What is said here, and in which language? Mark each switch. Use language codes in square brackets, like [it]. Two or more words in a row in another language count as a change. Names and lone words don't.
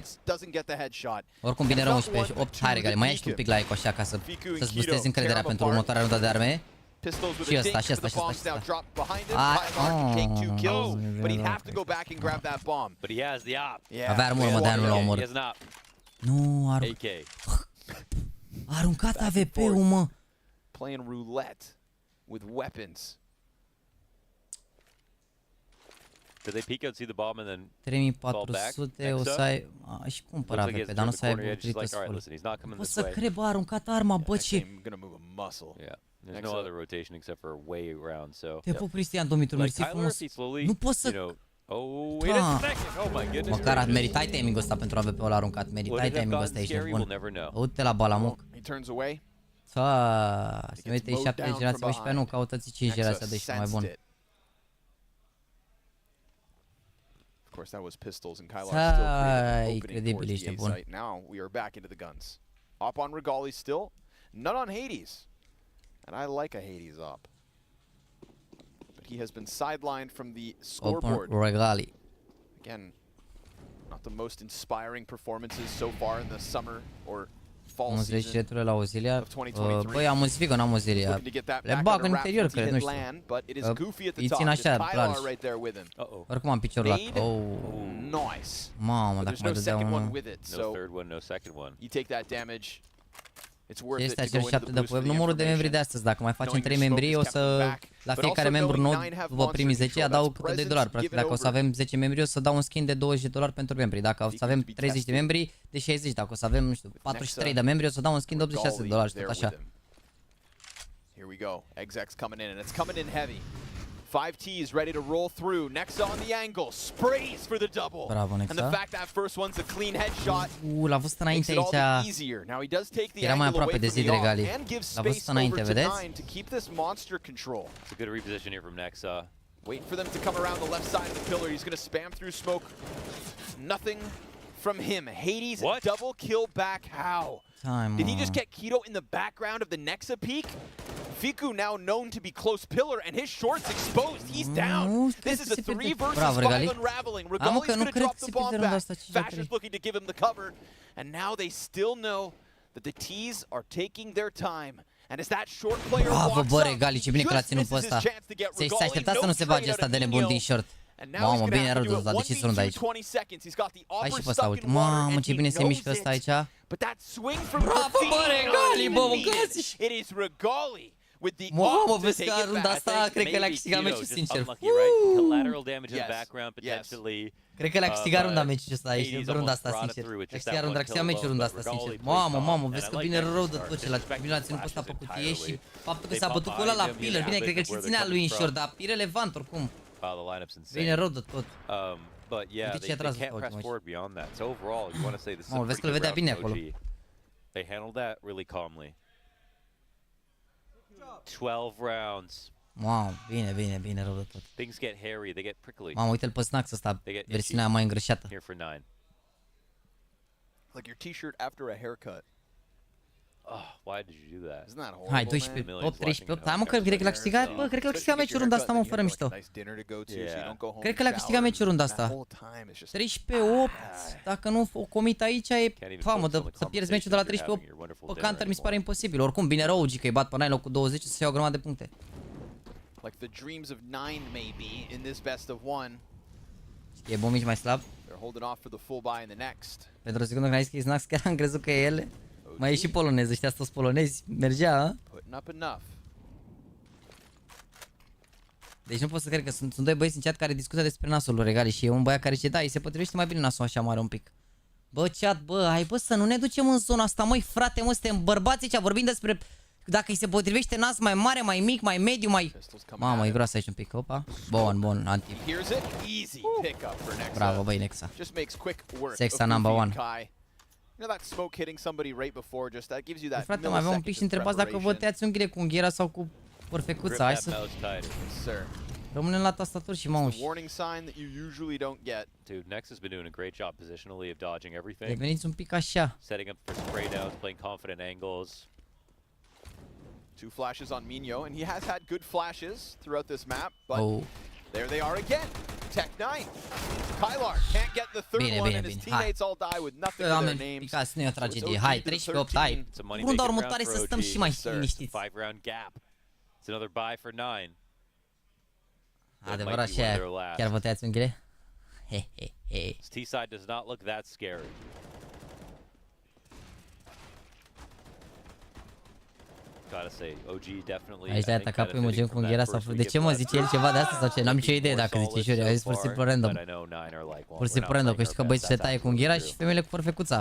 [ro] Oricum bine rău 11-8, hai Regali, mai ești un pic la eco așa ca să-ți boostezi încrederea pentru următoarea rundă de arme. Și ăsta, și ăsta, și ăsta, și ăsta. Avea armură, mă, de-aia nu l-a omorât. Nu, a aruncat AVP-ul, mă. [en] Playing roulette with weapons. Did they peek out, see the bomb, and then 3400, [ro] o să ai... și cumpăr AVP, dar nu să ai bucurită full. Poți să cred, bă, a aruncat arma, bă, ce... [en] There's no other rotation except for way around, so... [ro] Te pup, Cristian, Dumitru, mersi frumos. Nu poți să... Măcar meritai timing-ul ăsta pentru AVP-ul aruncat. Meritai timing-ul ăsta, ești nebun. Uite la balamuc. [en] He turns away. [ro] Se uite 7 de generație, bă, și pe nu, căutați 5 generații de și mai bun. [en] Of course, that was pistols and Kylar still creating opening towards the A site. Now we are back into the guns. Op on Regali still, none on Hades, and I like a Hades op. But he has been sidelined from the scoreboard. Regali. Again, not the most inspiring performances so far in the summer or fall season [ro] la auxiliar. Băi, am muzifică, n-am auxiliar. Le bag în interior, cred, nu știu. Îi țin așa, clar. Oricum am piciorul lat. Oh. Mamă, dacă mai dădea unul. Este acel 7 de web. Numărul de membri de astăzi. Dacă mai facem 3 membri, o să... La fiecare membru nou, după primii 10, adaug câte $2. Practic, dacă o să avem 10 membri, o să dau un skin de $20 pentru membri. Dacă o să avem 30 de membri, de 60. Dacă o să avem, nu știu, 43 de membri, o să dau un skin de $86, tot așa. [en] Here we go. Exex coming in, and it's coming in heavy. 5T's ready to roll through. Nexa on the angle, sprays for the double. Bravo, Nexa. And the fact that first one's a clean headshot. [ro] L-a văzut înainte aici. Era mai aproape de zid Regali. L-a văzut înainte, vedeți? [en] It's a good reposition here from Nexa. Wait for them to come around the left side of the pillar. He's going to spam through smoke. Nothing from him. Hades double kill back. How? Did he just get Keto in the background of the Nexa peak? Fiku now known to be close pillar, and his short's exposed. He's down. This is a 3 versus 5 unraveling. Regali's going to drop the bomb back. Fasher's looking to give him the cover, and now they still know that the T's are taking their time. And as that short player walks up, [ro] Regali, ce bine că l-a ținut pe ăsta. Se aștepta să nu se bage ăsta de nebun din short. Mamă, bine rău ăsta, de ce sunt aici? Hai și pe ăsta, uite. Mamă, ce bine se mișcă ăsta aici. Bravo, bă, Regali, bă, mâncați! Mamă, vezi că runda asta, cred că le-a câștigat meciul, sincer. Cred că le-a câștigat runda meciul ăsta aici, runda asta, sincer. Le-a câștigat meciul runda asta, sincer. Mamă, vezi că bine rău de tot ce bine l-a ținut pe ăsta pe cutie și faptul că s-a bătut cu ăla la pillar. Bine, cred că și ținea lui în short, dar irelevant oricum. Bine rău de tot. [en] But yeah, they can't press forward beyond that. So overall, you want to say this is a [ro] vezi că îl vedea bine acolo. [en] They handled that really calmly. 12 rounds. [ro] Wow, bine rău de tot. [en] Things get hairy, they get prickly. [ro] Mamă, uite-l pe Snax ăsta, versiunea mai îngrășată. [en] Here for 9. Like your t-shirt after a haircut. Oh, why did you do that? Isn't that horrible? [ro] Hai, 12, 8, 13, 8. Hai, mă, cred că l-a câștigat, bă, cred că l-a câștigat meciul runda asta, mă, fără mișto. Cred că l-a câștigat meciul runda asta. 13, 8, dacă nu o comit aici, e famă, să pierzi meciul de la 13, 8, pe counter mi se pare imposibil. Oricum, bine rău, că îi bat pe 9 locul 20, să se iau o grămadă de puncte. [en] Like the dreams of 9 maybe in this best of 1. [ro] E bun mici mai slab. [en] They're holding off for the full buy in the next. [ro] Pentru o secundă când ai zis că e Snax, chiar am crezut că e el. Mai e și polonez, ăștia toți polonezi, mergea, a? Deci nu pot să cred că sunt doi băieți în chat care discută despre nasul lui Regali și e un băiat care zice, da, îi se potrivește mai bine nasul așa mare un pic. Bă, chat, bă, hai bă să nu ne ducem în zona asta, măi, frate, mă, suntem bărbați aici, vorbim despre dacă îi se potrivește nas mai mare, mai mic, mai mediu, mai... Mamă, e groasă aici un pic, opa. Bun, anti. Bravo, băi, Nexa. [en] Sexa number 1. You know that smoke hitting somebody right before, just that gives you that. [ro] Frate, mai avem un pic și întrebați dacă vă tăiați unghiile cu unghiera sau cu perfecuța. Hai să rămânem la tastatură și mouse. [en] Warning sign that you usually don't get. Dude, Nex has been doing a great job positionally of dodging everything. [ro] Deveniți un pic așa. [en] Setting up for spray downs, playing confident angles. 2 flashes on Minho, and he has had good flashes throughout this map, but there they are again. Tech 9. Kylar can't get the third one, and his teammates all die with nothing to their names. [ro] Picați, nu e o tragedie. Hai, 13-8, hai. Runda următoare să stăm și mai liniștiți. [en] 5-round gap. It's another buy for 9. [ro] Adevărat și aia. Chiar vă tăiați unghiile? [en] T-side does not look that scary. [ro] Aici le-ai atacat primul gen cu unghiera sau... De ce mă zice el ceva de asta sau ce? N-am nicio idee dacă zice Juri, a zis pur și simplu random. Pur și simplu random, că știu că băieții le taie cu unghiera și femeile cu perfecuța.